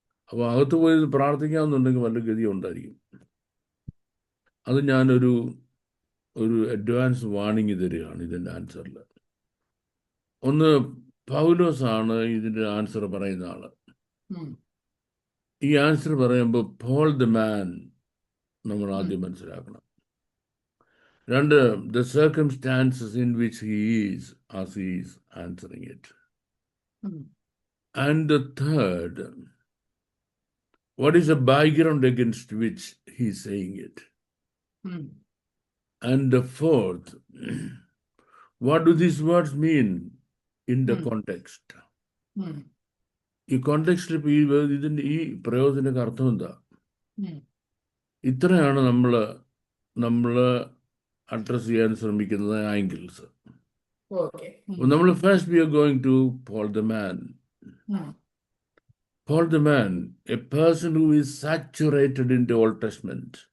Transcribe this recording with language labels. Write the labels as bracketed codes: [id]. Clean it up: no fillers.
[ml] അപ്പോൾ അകത്ത് പോയി പ്രാർത്ഥിക്കാമെന്നുണ്ടെങ്കിൽ വല്ല ഗതി ഉണ്ടായിരിക്കും. അത് ഞാനൊരു അഡ്വാൻസ് വാണിംഗ് തരികയാണ് ഇതിൻ്റെ ആൻസറിൽ. ഒന്ന്, പൗലോസാണ് ഇതിൻ്റെ ആൻസർ പറയുന്ന ആള്. ഈ ആൻസർ പറയുമ്പോൾ പോൾ ദ മാൻ നമ്മൾ ആദ്യം മനസ്സിലാക്കണം. [en] 2, the circumstances in which he is as he is answering it. And the 3rd, what is the background against which he is saying it? And the 4th, what do these words mean in the context? [ml] ഈ കോണ്ടെക്സ്റ്റിൽ ഇതിൻ്റെ ഈ പ്രയോഗത്തിൻ്റെ അർത്ഥം എന്താ? ഇത്രയാണ് നമ്മൾ address ചെയ്യാൻ ശ്രമിക്കുന്നത് angles. നമ്മൾ [en] First we are going to Paul the man. Paul the man, a person who is saturated in the Old Testament.